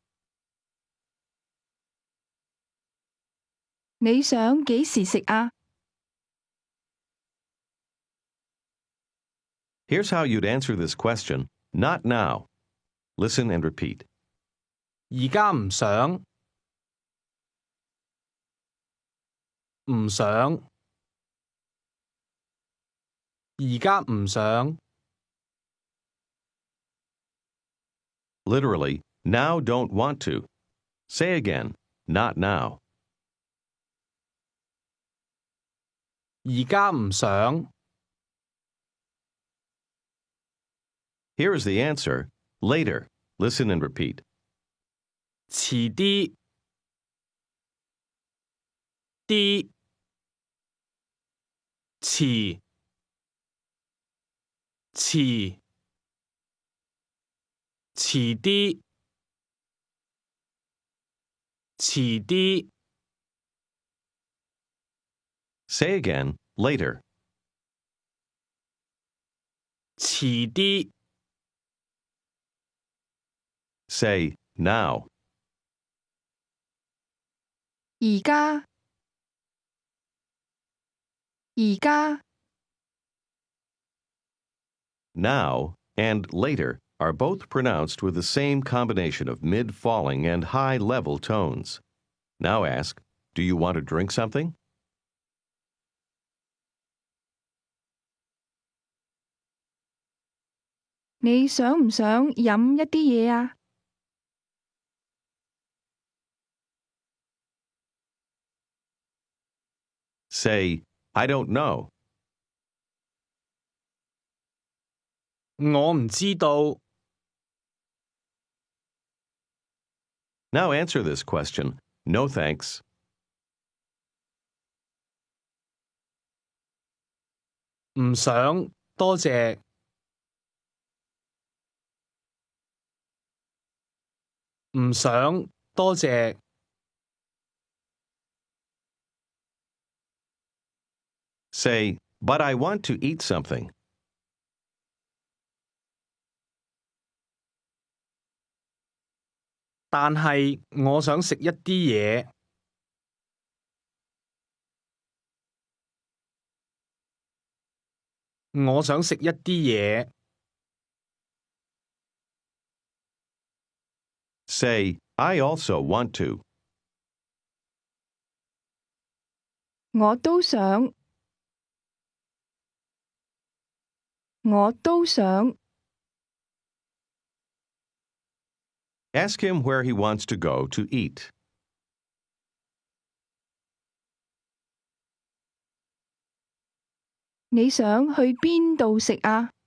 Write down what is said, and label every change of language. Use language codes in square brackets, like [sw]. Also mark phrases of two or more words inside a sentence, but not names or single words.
[yue] 你想幾時食啊？ [en] Here's how you'd answer this question, not now. Listen and repeat. [yue] 而家唔想，唔想。而家唔想， [en] Literally, now don't want to. Say again, not now. [yue] 而家唔想。 [en] Here is the answer, later. Listen and repeat. [yue] 遲啲，啲，遲，遲，遲啲，遲啲。 [en] Say again, later. [yue] 遲啲， [en] Say, now. [yue] 而家而家 [en] Now and later are both pronounced with the same combination of mid-falling and high-level tones. Now ask, do you want to drink something? [yue] 你想唔想飲一啲嘢啊？ [en] Say, I don't know. [yue] 我唔知道。 [en] Now answer this question, no thanks. [yue] 唔想，多謝。唔想，多謝。 [en] Say, but I want to eat something. [yue] 但係我想食一啲嘢。我想食一啲嘢。 [en] Say, I also want to. [yue] 我都想，我都想。 [en] Ask him where he wants to go to eat. [yue] 你想去邊度食啊？